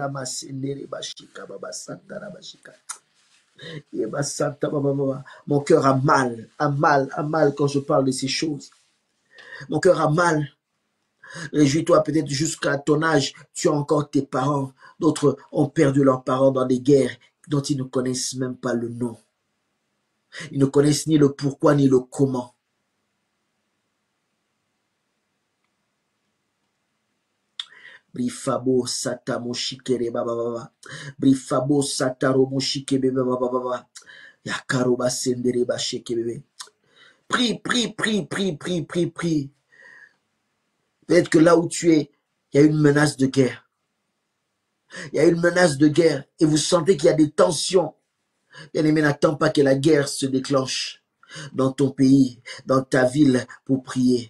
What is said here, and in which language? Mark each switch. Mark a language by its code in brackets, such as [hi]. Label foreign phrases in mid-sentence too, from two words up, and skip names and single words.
[fr] Mon cœur a mal, a mal, a mal quand je parle de ces choses. Mon cœur a mal. Réjouis-toi peut-être jusqu'à ton âge, tu as encore tes parents. D'autres ont perdu leurs parents dans des guerres dont ils ne connaissent même pas le nom. Ils ne connaissent ni le pourquoi ni le comment. Brifabo satamo shikere baba baba. Brifabo sataro moshike bebe baba baba. Yakaroba sendere ba sheke bebe. Prie, prie, prie, prie, prie, prie, prie. Peut-être que là où tu es, il y a une menace de guerre. Il y a une menace de guerre et vous sentez qu'il y a des tensions. Bien-aimé, n'attends pas que la guerre se déclenche dans ton pays, dans ta ville pour prier.